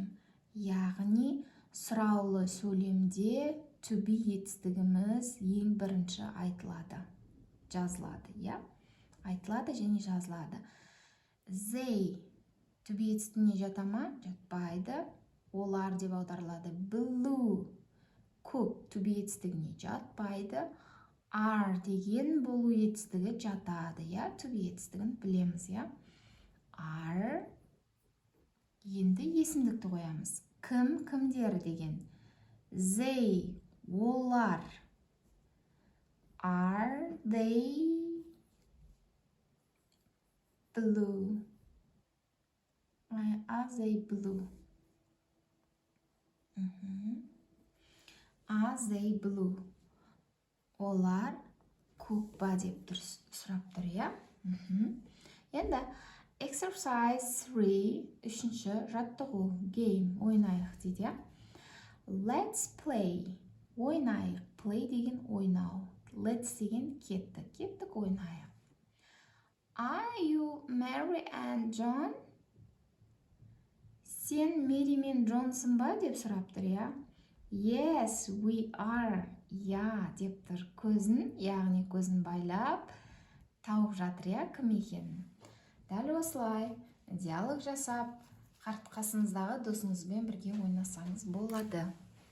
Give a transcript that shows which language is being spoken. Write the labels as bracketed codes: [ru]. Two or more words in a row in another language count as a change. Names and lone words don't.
[kk] Яғни сұраулы сөйлемде [en] to be [kk] етістігіміз ең бірінші айтылады, жазылады, я? Айтылады және жазылады. [en] They to be [kk] етістігіне жата ма? Жатпайды. Олар деп аударылады. Blue көк [en] to be [kk] етістігіне жатпайды. Are деген болу етістігі жатады, я? [en] To be [kk] етістігін білеміз, я? Are. Енді есімдікті қоямыз. Кім, кімдер деген. [en] They, олар. Are they blue? Are they blue? Are they blue? [kk] Олар көк ба деп сұрап тұр, я? Енді exercise 3, үшінші жаттығу, game, ойнайық дейді, я? [en] Let's play, [kk] ойнайық. Play деген ойнау. Let's деген кеттік ойнайық. [en] Are you Mary and John? [kk] Сен Мэри мен Джонсың ба деп сұрап тұр, я? [en] Yes, we are. [kk] Я деп тұр көзін, яғни көзін байлап тауып жатыр, я, кім екенін. Дәл осылай диалог жасап, қасыңыздағы досыңызбен бірге ойнасаңыз болады.